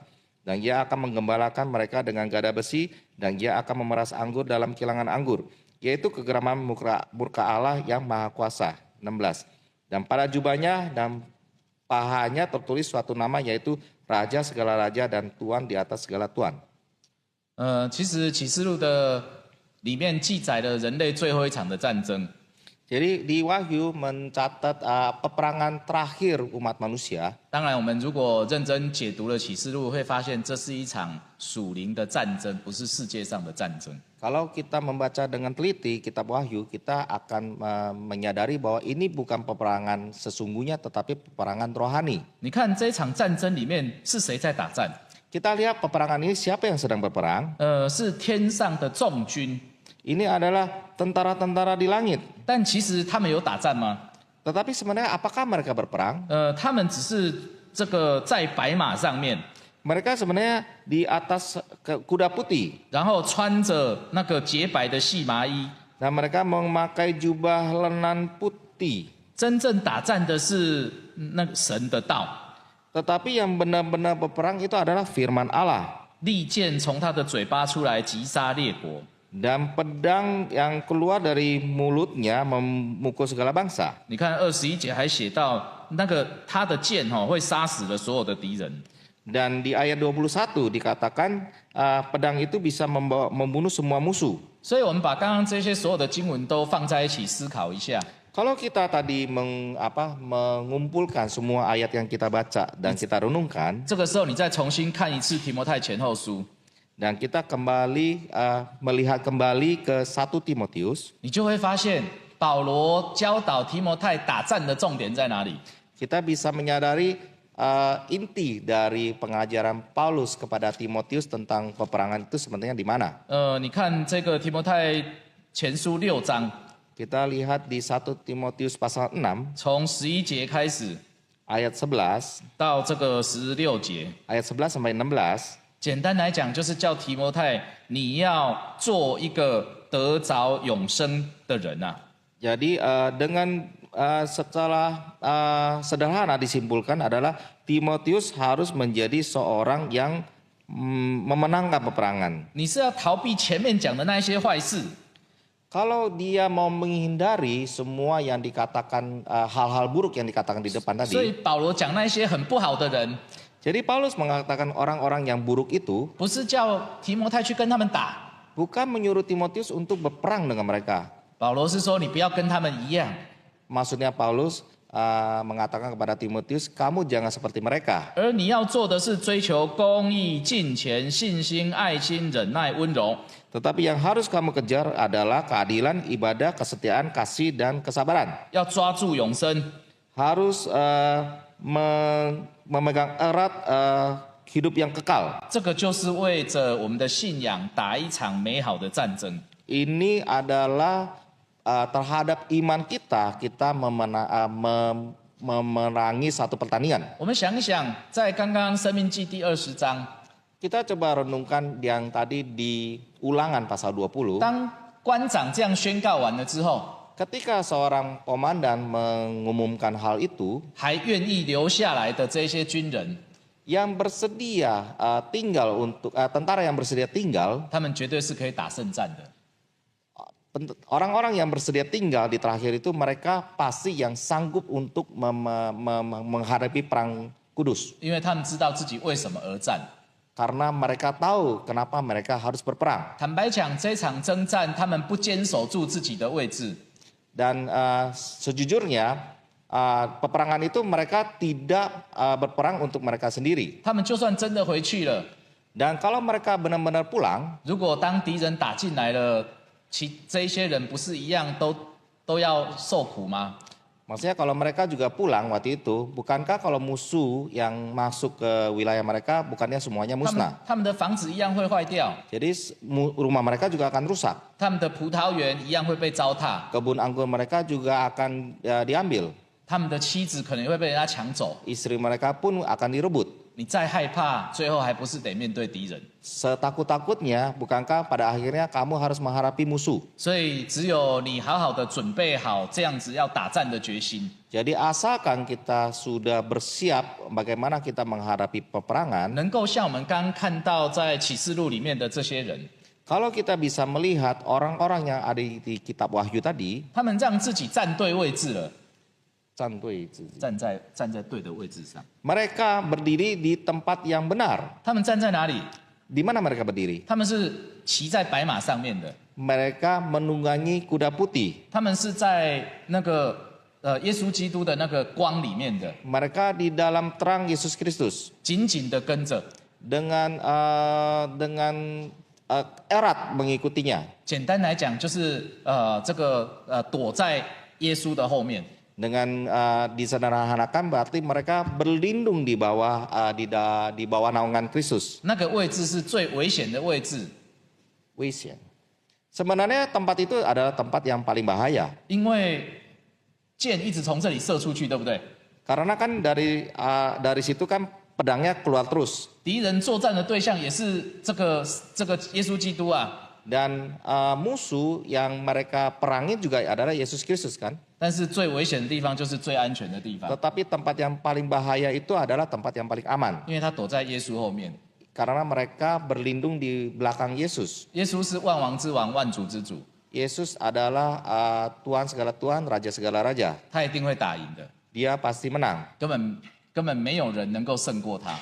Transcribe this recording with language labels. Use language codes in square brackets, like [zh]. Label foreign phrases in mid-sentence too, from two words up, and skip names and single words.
[id] Dan ia akan menggembalakan mereka dengan gada besi, dan ia akan memeras anggur dalam kilangan anggur, yaitu kegeraman murka Allah yang maha kuasa. 16. Dan pada jubahnya dan pahanya tertulis suatu nama, yaitu Raja segala raja dan Tuan di atas segala tuan. [zh] 其实启示录的里面记载了人类最后一场的战争。 [id] Jadi di Wahyu mencatat peperangan terakhir umat manusia. [zh] 当然，我们如果认真解读了启示录，会发现这是一场属灵的战争，不是世界上的战争。 [id] Kalau kita membaca dengan teliti kitab Wahyu, kita akan menyadari bahwa ini bukan peperangan sesungguhnya tetapi peperangan rohani. [zh] 你看这场战争里面是谁在打战？ [id] Kita lihat peperangan ini siapa yang sedang berperang. [zh] 是天上的众军。 [id] Ini adalah tentara-tentara di langit. [zh] 但其实他们有打战吗？ [id] Tetapi sebenarnya apakah mereka berperang? [zh] 他们只是这个在白马上面， [id] Mereka sebenarnya di atas kuda putih. [zh] 然后穿着那个洁白的细麻衣。 [id] Dan mereka memakai jubah lenan putih. [zh] 真正打战的是那个神的道， [id] Tetapi yang benar-benar berperang itu adalah firman Allah. [zh] 利剑从他的嘴巴出来，击杀列国。 [id] Dan pedang yang keluar dari mulutnya memukul segala bangsa. [zh] 你看21节还写到，那个他的剑会杀死了所有的敌人。 [id] Dan di ayat 21 dikatakan pedang itu bisa membunuh semua musuh. [zh] 所以我们把刚刚这些所有的经文都放在一起思考一下。 [id] Kalau kita tadi mengumpulkan semua ayat yang kita baca dan kita renungkan, [zh] 这个时候你再重新看一次提摩太前后书， [id] dan kita kembali melihat kembali ke 1 Timotius, [zh] 你就会发现保罗教导提摩太打战的重点在哪里？ [id] kita bisa menyadari inti dari pengajaran Paulus kepada Timotius tentang peperangan itu sebenarnya di mana. [zh] 你看这个提摩太前书6章， [id] Kita lihat di 1 Timotius pasal 6 [zh] 从11节开始 [id] ayat 11, [zh] 到这个16节， [id] ayat 11 sampai 16. [zh] 简单来讲就是叫提摩太你要做一个得着永生的人啊。 [id] Jadi dengan secara sederhana disimpulkan adalah Timotius harus menjadi seorang yang memenangkan peperangan. [zh] 你是要逃避前面讲的那些坏事， [id] Kalau dia mau menghindari semua yang dikatakan hal-hal buruk yang dikatakan di depan [zh] 所以 [id] tadi. [zh] 保罗讲那些很不好的人， [id] Jadi Paulus mengatakan orang-orang yang buruk itu [zh] 不是叫提摩太去跟他们打， [id] bukan menyuruh Timotius untuk berperang dengan mereka. [zh] 保罗是说你不要跟他们一样， [id] Maksudnya Paulus mengatakan kepada Timotius, kamu jangan seperti mereka. [zh] 而你要做的是追求公义、敬虔、信心、爱心、忍耐、温柔。 [id] Tetapi yang harus kamu kejar adalah keadilan, ibadah, kesetiaan, kasih, dan kesabaran. [zh] 要抓住永生， [id] Harus memegang erat hidup yang kekal. [zh] 这个就是为着我们的信仰打一场美好的战争。 [id] Ini adalah terhadap iman kita memerangi satu pertandingan. [zh] 我们想一想，在刚刚《生命记》第20章， [id] Kita coba renungkan yang tadi di Ulangan pasal 20. [zh] 当官长这样宣告完了之后， [id] Ketika seorang komandan mengumumkan hal itu, [zh] 还愿意留下来的这些军人， [id] yang bersedia tinggal untuk tentara yang bersedia tinggal, [zh] 他们绝对是可以打胜战的。 [id] orang-orang yang bersedia tinggal di terakhir itu mereka pasti yang sanggup untuk menghadapi perang kudus. [zh] 因为他们知道自己为什么而战。 [id] Karena mereka tahu kenapa mereka harus berperang. [zh] 坦白讲，这场征战他们不坚守住自己的位置， [id] Dan sejujurnya peperangan itu mereka tidak berperang untuk mereka sendiri. [zh] 他们就算真的回去了， [id] Dan kalau mereka benar-benar pulang, [zh] 如果当敌人打进来了，这一些人不是一样都要受苦吗？ [id] maksudnya kalau mereka juga pulang waktu itu, bukankah kalau musuh yang masuk ke wilayah mereka bukannya semuanya [zh] 他们 [id] musnah? [zh] 他们的房子一样会坏掉， [id] Jadi rumah mereka juga akan rusak. [zh] 他们的葡萄园一样会被糟蹋， [id] Kebun anggur mereka juga akan diambil. [zh] 他们的妻子可能会被人家抢走。 [id] Istri mereka pun akan direbut. [zh] 你再害怕，最后还不是得面对敌人？ [id] Setakut-takutnya, bukankah pada akhirnya kamu harus menghadapi musuh? [zh] 所以只有你好好的准备好这样子要打战的决心， [id] Jadi asalkan kita sudah bersiap bagaimana kita menghadapi peperangan, [zh] 能够像我们刚刚看到在启示录里面的这些人， [id] kalau kita bisa melihat orang-orang yang ada di kitab Wahyu tadi, [zh] 他们让自己站对位置了， 站在对的位置上。 [id] mereka berdiri di tempat yang benar. [zh] 他们站在哪里？ [id] Di mana mereka berdiri? [zh] 他们是骑在白马上面的， [id] Mereka menunggangi kuda putih. [zh] 他们是在那个耶稣基督的那个光里面的， [id] Mereka di dalam terang Yesus Kristus [zh] 紧紧的跟着。 [id] dengan erat mengikutinya. [zh] 简单来讲，就是这个躲在耶稣的后面。 [id] Dengan disederhanakan berarti mereka berlindung di bawah di bawah naungan Kristus. [zh] 那个位置是最危险的位置， Wisya. [id] Sebenarnya tempat itu adalah tempat yang paling bahaya. [zh] 因为箭一直从这里射出去，对不对？ [id] Karena kan dari situ kan pedangnya keluar terus. [zh] 敌人作战的对象也是这个耶稣基督啊。 [id] Dan musuh yang mereka perangi juga adalah Yesus Kristus kan. [zh] 但是最危险的地方就是最安全的地方， [id] Tetapi tempat yang paling bahaya itu adalah tempat yang paling aman. [zh] 因为他躲在耶稣后面。 [id] Karena mereka berlindung di belakang Yesus. [zh] 耶稣是万王之王，万主之主， [id] Yesus adalah Tuhan segala Tuhan, Raja segala Raja. [zh] 他一定会打赢的， [id] Dia pasti menang. [zh] 根本没有人能够胜过他。